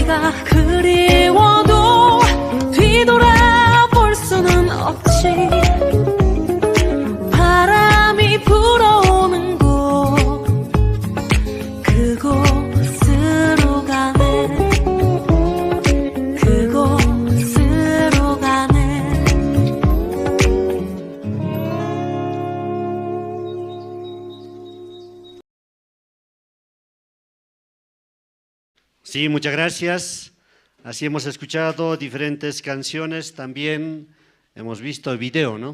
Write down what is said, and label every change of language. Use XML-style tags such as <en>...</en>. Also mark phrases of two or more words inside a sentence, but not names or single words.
<ko>그리워도 뒤돌아볼 수는 없지 바람이 불어오는 곳 그곳으로 가네 그곳으로 가네</ko> <es>Sí, muchas gracias. Así hemos escuchado diferentes canciones, también hemos visto el video, ¿no?</es>